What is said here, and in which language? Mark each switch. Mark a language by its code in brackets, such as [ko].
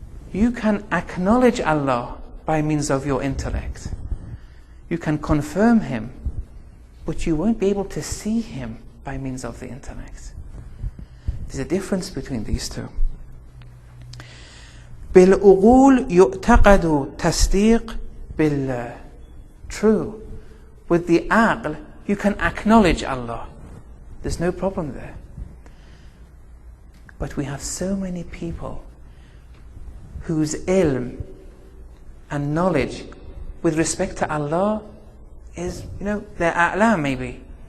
[en] You can acknowledge Allah by means of your intellect. You can confirm Him, but you won't be able to see Him by means of the intellect. There's a difference between these two. [ar] بالعقول يعتقد تصديق بالله. [en] True. With the aql, you can acknowledge Allah. There's no problem there. But we have so many people whose ilm and knowledge with respect to Allah is, their a'lam maybe.